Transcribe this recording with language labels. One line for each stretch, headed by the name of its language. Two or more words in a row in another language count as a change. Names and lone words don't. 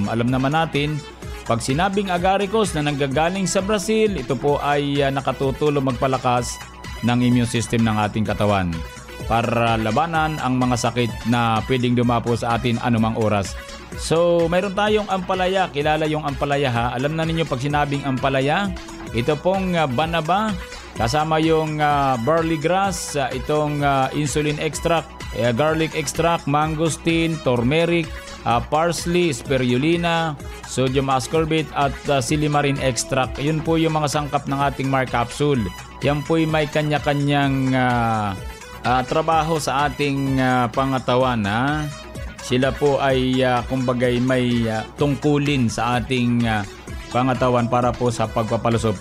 Filipino: Alam naman natin, pag sinabing agaricus na nanggagaling sa Brazil, ito po ay nakatutulong magpalakas ng
English: immune system
Filipino: ng ating katawan para labanan ang mga sakit na pwedeng dumapo sa atin anumang oras. So, mayroon tayong ampalaya. Kilala yung ampalaya ha? Alam na ninyo pag sinabing ampalaya, ito pong banaba, kasama yung
English: barley grass,
Filipino: itong
English: insulin extract, garlic extract, mangosteen, turmeric, parsley, spirulina, sodium ascorbate
Filipino: at
English: silimarin extract.
Filipino: Yun po yung mga sangkap ng ating Mark Capsule. Yan po may kanya-kanyang trabaho sa ating pangatawan. Sila po ay kumbagay may tungkulin sa ating pangatawan para po sa pagpapalusog.